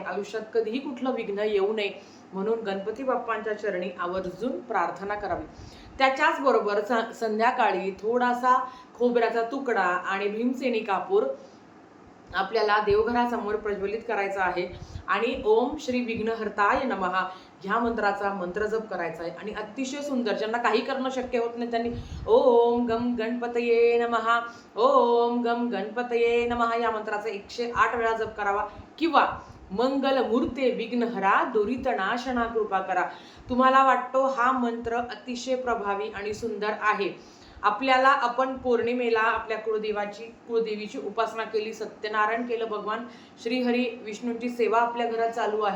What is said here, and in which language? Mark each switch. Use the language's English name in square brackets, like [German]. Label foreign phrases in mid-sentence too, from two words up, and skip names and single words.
[Marathi] आयुष्यात कधीही कुठलं विघ्न येऊ नये म्हणून गणपती बाप्पांच्या चरणी आवर्जून प्रार्थना करावी. त्याच्याच बरोबर संध्याकाळी थोडासा खोबऱ्याचा तुकडा आणि भीमसेनी कापूर आपल्याला देवघरासमोर प्रज्वलित करायचा आहे आणि [Sanskrit] ओम श्री विघ्नहर्ताय नमः [Marathi] ह्या मंत्राचा मंत्रजप करायचा आहे. आणि अतिशय सुंदर, ज्यांना काही करणं शक्य होत नाही त्यांनी [Sanskrit] ओम गम गणपतये नमः, ओम गम गणपतये नमः [Marathi] या मंत्राचा 108 वेळा जप करावा. किंवा मंगल मूर्ते विघ्नहरा दुरितनाशना कृपा करा. तुम्हाला वाटतो हा मंत्र अतिशय प्रभावी आणि सुंदर आहे. आपल्याला आपण पौर्णिमेला आपल्या कुळदेवीची उपासना केली, सत्यनारायण केलं, भगवान श्रीहरी विष्णूंची सेवा आपल्या घरात चालू आहे.